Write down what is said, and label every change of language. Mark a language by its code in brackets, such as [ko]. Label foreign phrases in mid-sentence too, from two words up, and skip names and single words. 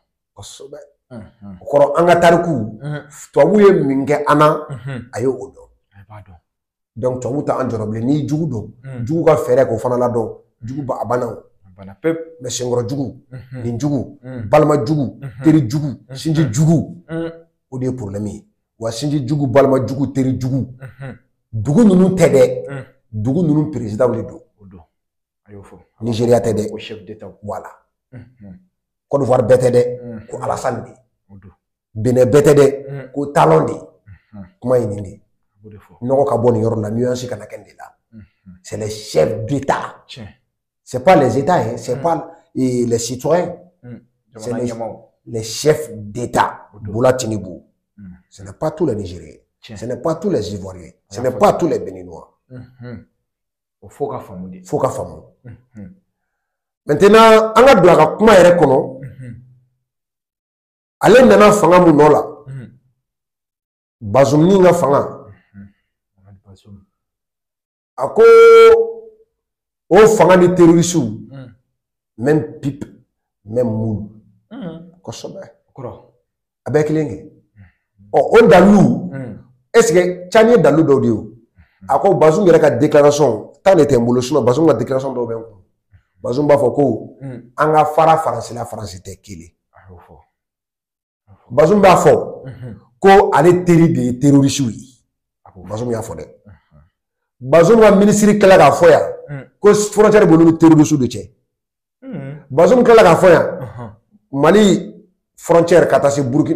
[bm] kosɛbɛ o kɔrɔ an ka tariku tubabu ye min kɛ an na a ye o dɔn donc tubabu ta an jɔrɔ bilen n'i jugu dɔn jugu ka fɛɛrɛ k'o fana ladɔn jugu a banna o mais senkɔrɔ jugu nin jugu balima jugu teri jugu sinji jugu o de ye problème ye wa sinji jugu balima jugu teri jugu dugu ninnu tɛ dɛ dugu ninnu président de don Nigeria tɛ dɛ voilà Côte d'Ivoire bɛɛ tɛ dɛ ko Alassane de Benin bɛɛ tɛ dɛ ko Talon de kuma ye nin de nɔgɔ ka bɔ nin yɔrɔ la nuance kana kɛ nin de la [fr] c'est les chefs d'État [bm] c'est pas les États hein c'est pas les citoyens c'est les chefs d'État Bola Tinubu [fr] ce n'est pas tous les Nigériens ce n'est pas tous les Ivoiriens ce n'est pas tous les Béninois [bm] faut ka faamu maintenant an ka don a ka kuma yɛrɛ kɔnɔ ale nana fanga mun nɔ la Bazoum ni ka fanga a ko o fanga ni terroristes [fr] même pipe même moule [bm] kosɛbɛ a bɛɛ kelen kɛ o dalu [fr] est-ce que [bm] Tchani ye dalu dɔw de ye a ko Bazoum yɛrɛ ka déclaration [fr] temps de [bm] tɛ n bolo sinon Bazoum ka déclaration dɔw bɛ n kun Bazoum b'a fɔ ko an ka fara Faransi la Faransi tɛ kelen Bazoum b'a fɔ ko ale teri de ye terroristes ye Bazoum y'a fɔ dɛ Bazoum ka ministre kɛla k'a fɔ yan ko frontière b'olu ni terroristes de cɛ Bazoum kɛla k'a fɔ yan Mali frontière ka taa se Burkina